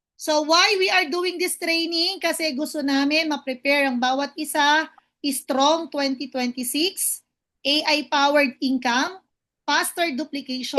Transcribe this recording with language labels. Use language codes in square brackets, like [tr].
[en] So, why we are doing this training? [tl] Kasi gusto namin ma-prepare ang bawat isa. [en] Strong 2026. AI-powered income, faster duplication,